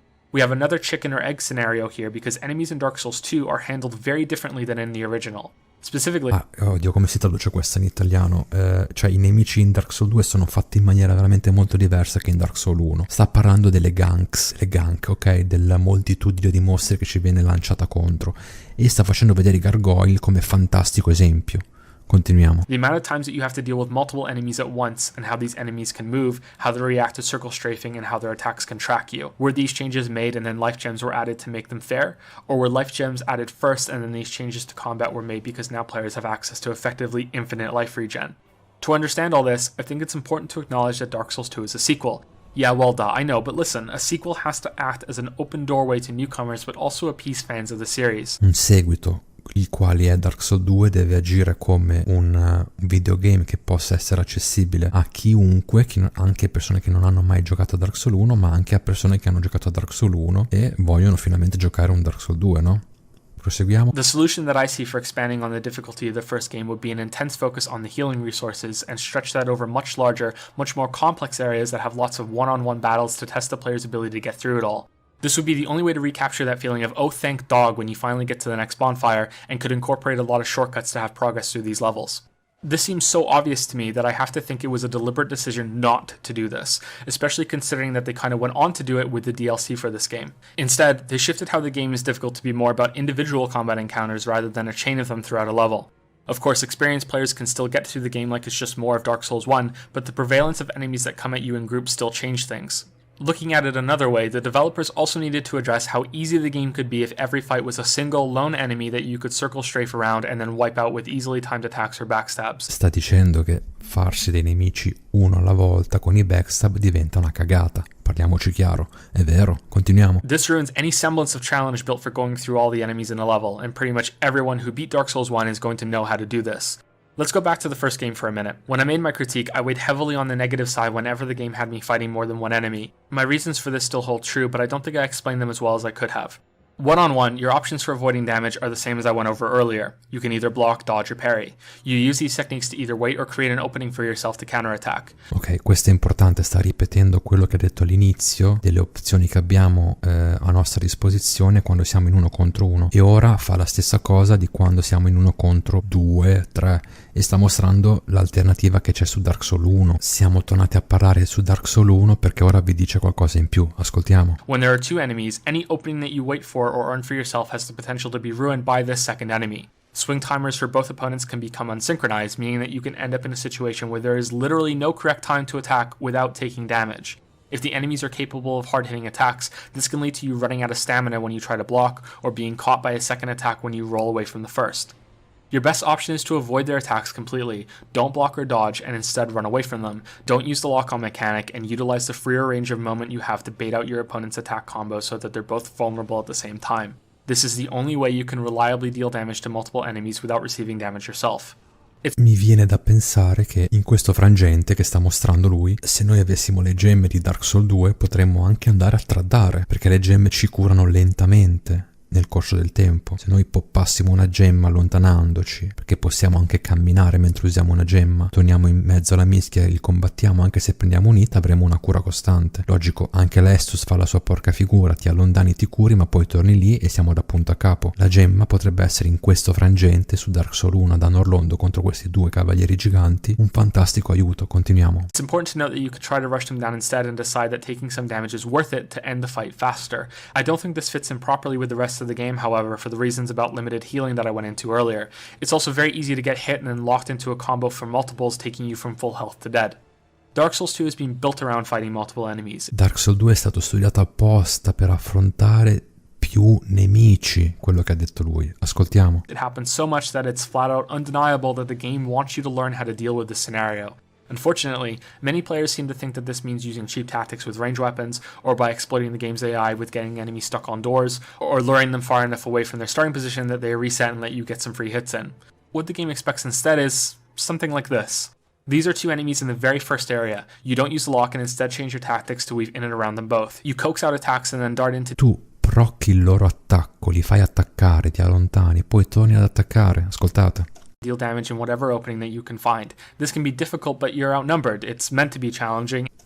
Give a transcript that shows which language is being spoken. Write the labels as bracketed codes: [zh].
[en] We have another chicken or egg scenario here because enemies in Dark Souls 2 are handled very differently than in the original. Specifically... [it] Oddio, come si traduce questa in italiano? Cioè, i nemici in Dark Souls 2 sono fatti in maniera veramente molto diversa che in Dark Souls 1. Sta parlando delle gank, ok? Della moltitudine di mostri che ci viene lanciata contro. E sta facendo vedere i gargoyle come fantastico esempio. Continuiamo. [en] The amount of times that you have to deal with multiple enemies at once and how these enemies can move, how they react to circle strafing, and how their attacks can track you. Were these changes made and then life gems were added to make them fair? Or were life gems added first and then these changes to combat were made because now players have access to effectively infinite life regen? To understand all this, I think it's important to acknowledge that Dark Souls 2 is a sequel. Yeah, well duh, I know, but listen, a sequel has to act as an open doorway to newcomers but also appease fans of the series. [it] Un seguito, il quale è Dark Souls 2, deve agire come un videogame che possa essere accessibile a chiunque, anche persone che non hanno mai giocato a Dark Souls 1, ma anche a persone che hanno giocato a Dark Souls 1 e vogliono finalmente giocare un Dark Souls 2, no? Proseguiamo. [en] The solution that I see for expanding on the difficulty of the first game would be an intense focus on the healing resources and stretch that over much larger, much more complex areas that have lots of one-on-one battles to test the player's ability to get through it all. This would be the only way to recapture that feeling of oh thank dog when you finally get to the next bonfire, and could incorporate a lot of shortcuts to have progress through these levels. This seems so obvious to me that I have to think it was a deliberate decision not to do this, especially considering that they kind of went on to do it with the DLC for this game. Instead, they shifted how the game is difficult to be more about individual combat encounters rather than a chain of them throughout a level. Of course, experienced players can still get through the game like it's just more of Dark Souls 1, but the prevalence of enemies that come at you in groups still change things. Looking at it another way, the developers also needed to address how easy the game could be if every fight was a single lone enemy that you could circle strafe around and then wipe out with easily timed attacks or backstabs. [it] Sta dicendo che farsi dei nemici uno alla volta con i backstab diventa una cagata. Parliamoci chiaro, è vero, continuiamo. [en] This ruins any semblance of challenge built for going through all the enemies in a level, and pretty much everyone who beat Dark Souls 1 is going to know how to do this. Let's go back to the first game for a minute. When I made my critique, I weighed heavily on the negative side whenever the game had me fighting more than one enemy. My reasons for this still hold true, but I don't think I explained them as well as I could have. One-on-one, your options for avoiding damage are the same as I went over earlier. You can either block, dodge, or parry. You use these techniques to either wait or create an opening for yourself to counterattack. [it] Ok, questo è importante, sta ripetendo quello che ha detto all'inizio delle opzioni che abbiamo a nostra disposizione quando siamo in 1 contro 1 e ora fa la stessa cosa di quando siamo in 1 contro 2, 3 e sta mostrando l'alternativa che c'è su Dark Souls 1. Siamo tornati a parlare su Dark Souls 1 perché ora vi dice qualcosa in più, ascoltiamo. [en] When there are two enemies, any opening that you wait for or earn for yourself has the potential to be ruined by this second enemy. Swing timers for both opponents can become unsynchronized, meaning that you can end up in a situation where there is literally no correct time to attack without taking damage. If the enemies are capable of hard-hitting attacks, this can lead to you running out of stamina when you try to block, or being caught by a second attack when you roll away from the first. Your best option is to avoid their attacks completely. Don't block or dodge, and instead run away from them. Don't use the lock-on mechanic, and utilize the freer range of movement you have to bait out your opponent's attack combo so that they're both vulnerable at the same time. This is the only way you can reliably deal damage to multiple enemies without receiving damage yourself. [it] Mi viene da pensare che in questo frangente che sta mostrando lui, se noi avessimo le gemme di Dark Souls 2 potremmo anche andare a tradare, perché le gemme ci curano lentamente nel corso del tempo. Se noi poppassimo una gemma allontanandoci, perché possiamo anche camminare mentre usiamo una gemma, torniamo in mezzo alla mischia e li combattiamo, anche se prendiamo un hit avremo una cura costante. Logico, anche l'Estus fa la sua porca figura, ti allontani, ti curi, ma poi torni lì e siamo da punto a capo. La gemma potrebbe essere in questo frangente su Dark Souls 1 ad Anorlondo contro questi due cavalieri giganti un fantastico aiuto. Continuiamo. [en] It's important to note that you could try to rush them down instead and decide that taking some damage is worth it to end the fight faster. I don't think this fits in properly with the rest of the game, however, for the reasons about limited healing that I went into earlier. It's also very easy to get hit and then locked into a combo for multiples, taking you from full health to dead. Dark Souls 2 has been built around fighting multiple enemies. [it] Dark Souls 2 è stato studiato apposta per affrontare più nemici, quello che ha detto lui. Ascoltiamo. [en] It happens so much that it's flat out undeniable that the game wants you to learn how to deal with this scenario. Unfortunately, many players seem to think that this means using cheap tactics with range weapons, or by exploiting the game's AI with getting enemies stuck on doors, or luring them far enough away from their starting position that they reset and let you get some free hits in. What the game expects instead is something like this. These are two enemies in the very first area. You don't use the lock and instead change your tactics to weave in and around them both. You coax out attacks and then dart into... [it] Tu procchi il loro attacco, li fai attaccare, ti allontani, poi torni ad attaccare. Ascoltate. [en] Deal damage in whatever opening that you can find. This can be difficult, but you're outnumbered. It's meant to be challenging.